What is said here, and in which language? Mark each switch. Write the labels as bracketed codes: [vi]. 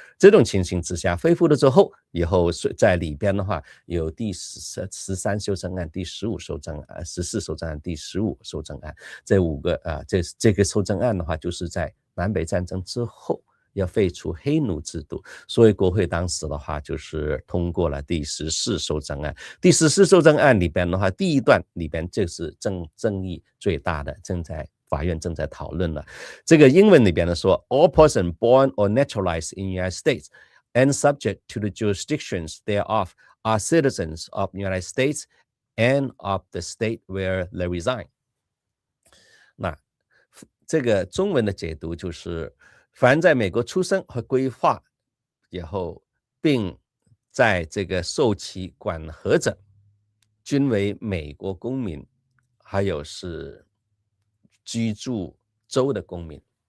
[zh] 这种情形之下恢复了之后，以后在里边的话有第13修正案、第15修正案、14修正案、第15修正案，这5个这个修正案的话，就是在南北战争之后要废除黑奴制度，所以国会当时的话就是通过了第14修正案。第14修正案里边的话，第一段里边就是争议最大的，法院正在讨论了。这个英文里边的说 [en] ，all person born or naturalized in the United States and subject to the jurisdictions thereof are citizens of the United States and of the state where they reside。 [zh] 那这个中文的解读就是，凡在美国出生和规划以后，并在这个受其管辖者，均为美国公民，还有是居住州的公民。